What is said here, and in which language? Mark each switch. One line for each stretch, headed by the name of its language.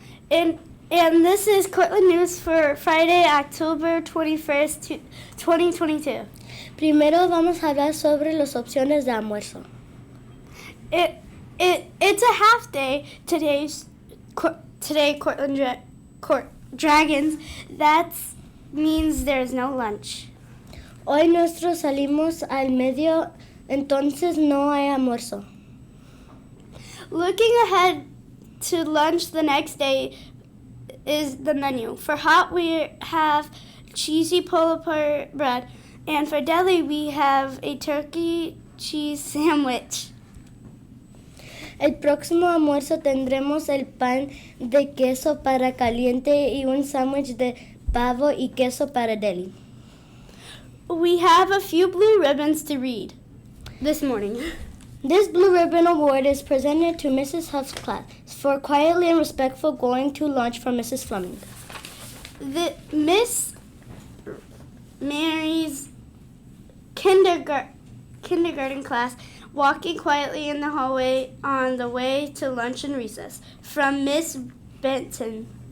English: And this is Cortland News for Friday, October 21st, 2022.
Spanish: Primero vamos a hablar sobre las opciones de almuerzo.
English: It's a half day today, Cortland Dragons. That means there's no lunch.
Spanish: Hoy nosotros salimos al medio, entonces no hay almuerzo.
English: Looking ahead to lunch the next day is the menu. For hot, we have cheesy pull-apart bread, and for deli, we have a turkey cheese sandwich.
Spanish: El próximo almuerzo tendremos el pan de queso para caliente y un sándwich de pavo y queso para deli.
English: We have a few blue ribbons to read this morning. This Blue Ribbon Award is presented to Mrs. Huff's class for quietly and respectful going to lunch from Mrs. Fleming. The Miss Mary's kindergarten class walking quietly in the hallway on the way to lunch and recess from Miss Benton.